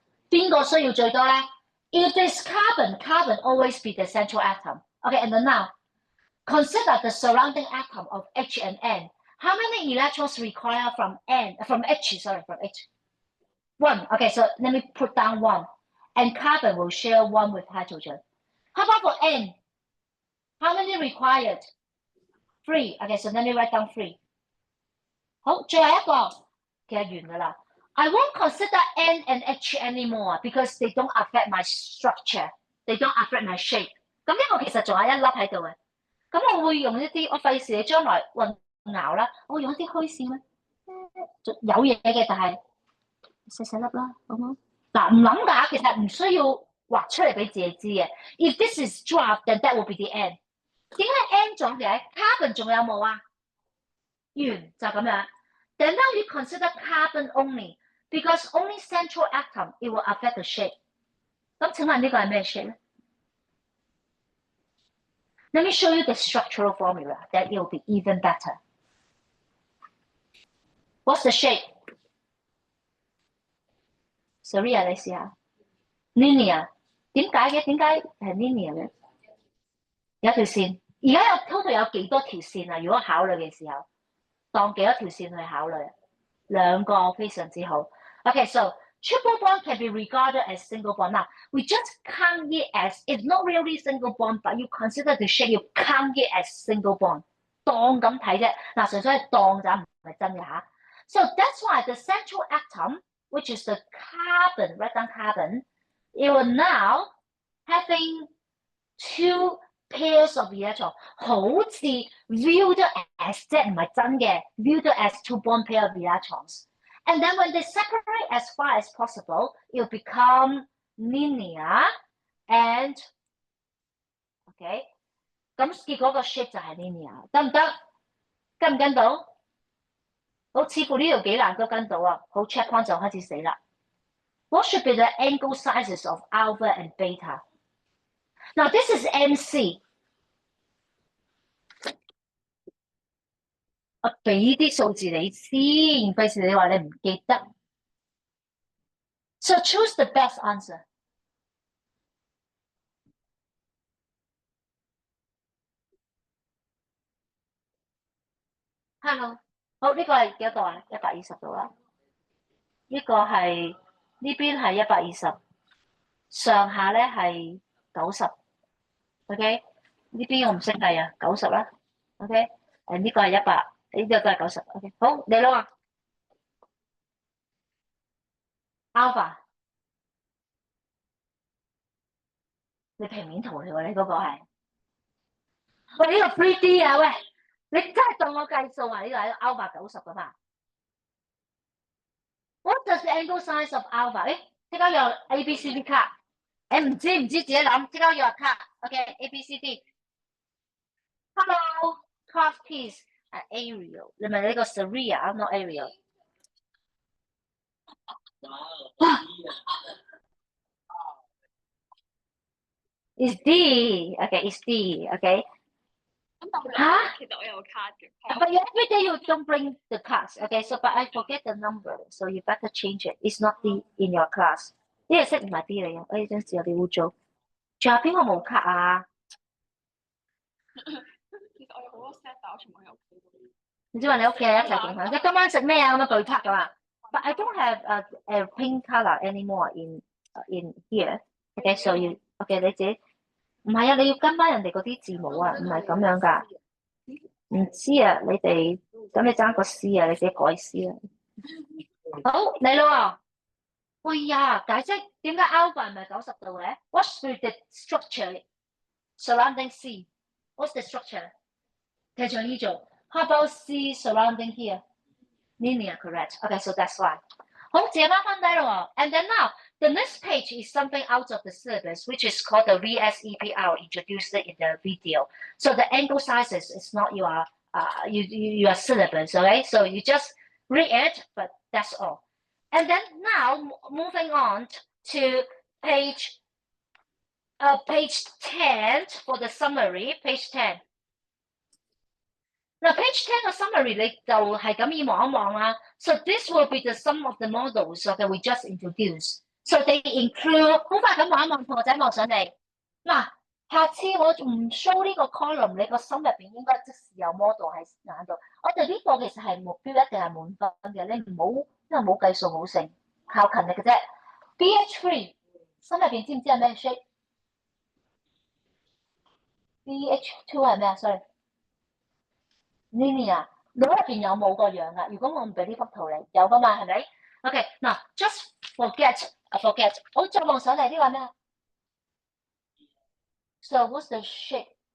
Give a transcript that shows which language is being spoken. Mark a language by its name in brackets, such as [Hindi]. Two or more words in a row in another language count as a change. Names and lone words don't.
[Cantonese] 邊個需要最多咧？ [English] If there's carbon, carbon always be the central atom. Okay, and then now, consider the surrounding atom of H and N. How many electrons require from H? 1. Okay, so let me put down 1. And carbon will share 1 with hydrogen. How about for N? How many required? 3. Okay, so let me write down 3. [Cantonese] 好，最後一個，其實完㗎啦。 [English] I won't consider N and H anymore because they don't affect my structure. They don't affect my shape. [Cantonese] 咁呢個其實仲有一粒喺度嘅。咁我會用一啲，我費事你將來混淆啦，我會用一啲虛線咧，有嘢嘅，但係細細粒啦，好冇？嗱，唔諗㗎，其實唔需要畫出嚟俾自己知嘅。 [English] If this is draft, then that will be the N. [Cantonese] 點解 N 咗嘅 ？Carbon 仲有冇啊？完就咁樣。 [English] Then now you consider carbon only, because only central atom it will affect the shape. [Cantonese] 咁請問呢個係咩 shape 咧？ [English] Let me show you the structural formula, that it will be even better. What's the shape? [Cantonese] Saria 你試下 linear 點解嘅？點解係 linear 嘅？有條線，而家有 total 有幾多條線啊？如果考慮嘅時候，當幾多條線去考慮？兩個非常之好。 [English] Okay, so triple bond can be regarded as single bond. Now, we just count it as, it's not really single bond, but you consider the shape, you count it as single bond. [Cantonese] 當咁睇啫，嗱，純粹係當咋，唔係真嘅嚇。 [English] So that's why the central atom, which is the carbon, write down carbon, it will now having two pairs of electron, 好似 viewed as [Cantonese] 即係唔係真嘅 [English] viewed as two bond pair of electrons. And then when they separate as far as possible, it will become linear and okay. [Cantonese] 咁結果個 shape 就係 linear，得唔得？跟唔跟到？好，似乎呢度幾難都跟到啊！ [English] 好 check point [Cantonese] 就開始死啦。 [English] What should be the angle sizes of alpha and beta? Now this is MC。 [Cantonese] 我俾啲數字你先，費事你話你唔記得。 [English] So choose the best answer。 [Cantonese] Hello，好，呢個係幾多度啊？120度啦。呢個係呢邊係120，上下咧係90。OK，呢邊我唔識計啊，90啦。OK，呢個係100，呢個都係90。OK，好，你攞啊。Alpha，你平面圖嚟喎，你嗰個係。喂，呢個 3D 啊，喂，你真係當我計數啊？呢個係 alpha 90噶嘛 ？ [English] What does the angle size of alpha？ [Cantonese] 誒，即刻有 A、B、C、D 卡。誒，唔知自己諗，即刻有卡。OK，A、B、C、D。Hello， class piece 係 Arial， 你咪呢個 [English] Saria not Arial。Is D。 [Cantonese] OK， [English] is D。 [Cantonese] OK。嚇？其實我有卡嘅。 [English] But you every day you don't bring the cards. Okay, so but I forget the number, so you better change it. It's not D in your class. [Cantonese] 呢個色唔係 D 嚟嘅，我呢張紙有啲污糟。仲有邊個冇卡啊？其實我有好多 set，但我全部喺屋企。唔知話你屋企人一齊共享，即係今晚食咩啊？咁樣巨卡噶嘛 ？ [English] But I don't have a pink color anymore in here. Okay, so you okay [Cantonese] 你自己唔係啊？你要跟翻人哋嗰啲字母啊，唔係咁樣㗎。唔知啊，你哋咁你爭個 C 啊，你自己改 C 啊。好，你咯。喂呀，解釋點解 alpha 唔係90度嘅 ？ [English] What's the structure surrounding C? What's the structure? [Cantonese] 繼續呢做。 [English] How about C surrounding here? Linear, correct. Okay, so that's why. [Cantonese] 好，借翻低咯。 [English] And then now, the next page is something out of the syllabus, which is called the VSEPR, introduced in the video. So the angle sizes is not your your syllabus, okay? So you just read it, but that's all. And then now moving on to page 10 for the summary, page 10. Now page 10 嘅 summary [Cantonese] 你就係咁意望一望啦。 [English] So this will be the sum of the models that we just introduced. So they include [Cantonese] 好快咁望一望，同學仔望上嚟。嗱，下次我唔 show 呢個 column，你個心入邊應該即時有 model 喺眼度。我哋呢個其實係目標一定係滿分嘅，你唔好因為冇計數冇成，靠勤力嘅啫。BH3 心入邊知唔知係咩 shape？BH2 係咩啊 ？sorry。Linear 腦入邊有冇個樣啊？如果我唔俾呢幅圖你，有噶嘛？係咪 ？OK， 嗱 ， [English] just forget， [Cantonese] 好，再望上嚟呢個係咩啊 ？ [English] So what's the shape？